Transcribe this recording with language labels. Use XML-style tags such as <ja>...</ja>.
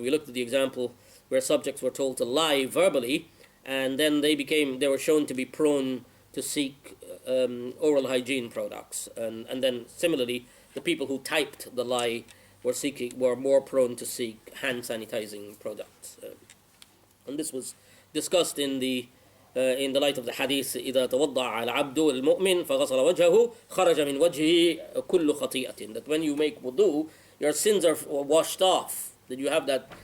<en>We looked at the example where subjects were told to lie verbally, and then they were shown to be prone to seek oral hygiene products, and then similarly, the people who typed the lie were more prone to seek hand sanitizing products, and this was discussed in the light of the hadith.</en> <ar>إذا توضأ العبد المؤمن فغسل وجهه خرج من وجهه كل خطيئة.</ar> <en>That when you make wudu, your sins are washed off. That you have that.</en>